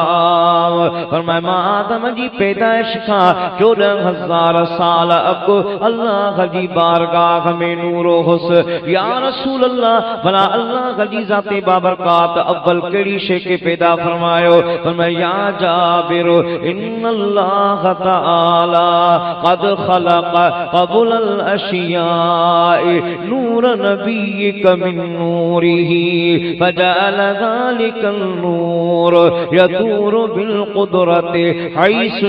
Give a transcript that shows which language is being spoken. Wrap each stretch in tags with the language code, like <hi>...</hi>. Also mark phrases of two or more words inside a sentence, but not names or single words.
<sd>फरमाया मां आदम जी पैदाइश खां 14,000 साल अॻु अल्लाह जी बारगाह में नूर हुस।</sd> <ar>يا رسول الله</ar> <sd>भला अल्लाह जी ज़ाते बाबरकात अव्वल कड़ी शे के पैदा फरमायो।</sd> <ar>فرمايا يا جابر إن الله تعالى قد خلق قبل الأشياء نور نبيك من نوره فجعل ذلك النور يدور بالقدرة حيث</ar>